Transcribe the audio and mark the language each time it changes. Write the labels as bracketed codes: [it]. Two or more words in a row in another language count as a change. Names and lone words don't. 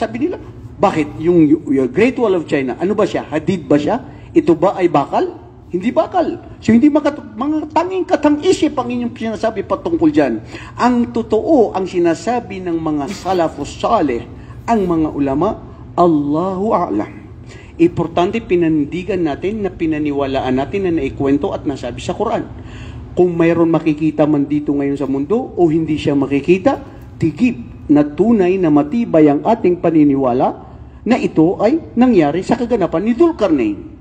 [tl] Sabi nila, bakit? Yung Great Wall of China, ano ba siya? Hadid ba siya? Ito ba ay bakal? Hindi bakal. So, hindi mga tanging katang-isip ang inyong sinasabi patungkol dyan. Ang totoo, ang sinasabi ng mga [ar] السلف الصالح, [tl] ang mga ulama, [ar] الله أعلم. [tl] Importante pinanindigan natin na pinaniwalaan natin na naikwento at nasabi sa Quran. Kung mayroon makikita man dito ngayon sa mundo o hindi siya makikita, tigib na tunay na matibay ang ating paniniwala na ito ay nangyari sa kaganapan ni Dzulkarnain.